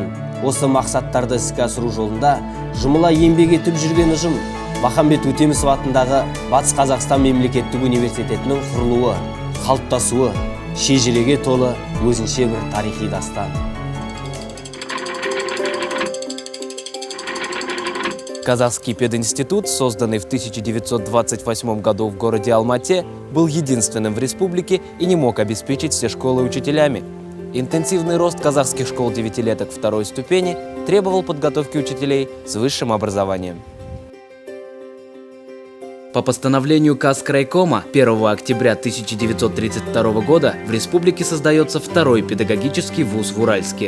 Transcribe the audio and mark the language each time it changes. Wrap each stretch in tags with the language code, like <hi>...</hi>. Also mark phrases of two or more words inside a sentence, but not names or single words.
<kk>Осы мақсаттарды іске асыру жолында жұмыла еңбек етіп жүрген ұжым Махамбет Өтемісов атындағы Батыс Қазақстан мемлекеттік университетінің құрылуы, қалыптасуы шежіреге толы өзінше бір тарихи дастан.</kk> <ru>Казахский пединститут, созданный в 1928 году в городе Алмате, был единственным в республике и не мог обеспечить все школы учителями. Интенсивный рост казахских школ девятилеток второй ступени требовал подготовки учителей с высшим образованием. По постановлению Казкрайкома 1 октября 1932 года в республике создается второй педагогический вуз в Уральске.</ru>